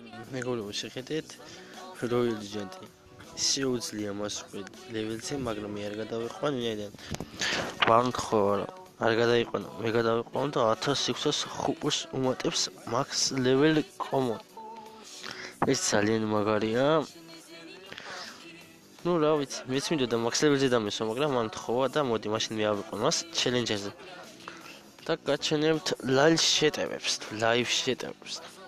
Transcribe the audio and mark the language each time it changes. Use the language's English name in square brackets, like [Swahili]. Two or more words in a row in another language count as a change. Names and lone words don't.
[Georgian] მეგობრებო, შეხედეთ, როიალ ჯენტი შეუძლია მას ლეველზე, მაგრამ მე არ გადავიყვან, ვინაიდან ვამთხოვა, არ გადაიყვანა, მე გადავიყვან და 1605-ს უმატებს [English] max level common. [Georgian] ეს ძალიან მაგარია. ნუ რა ვიცი, მეც მინდოდა [English] max level- [Georgian] ზე დამესვა, მაგრამ მან თხოვა და მოდი მაშინ მე ავიყვან მას challenge-ზე. და გაჩვენებთ live შეტევებს.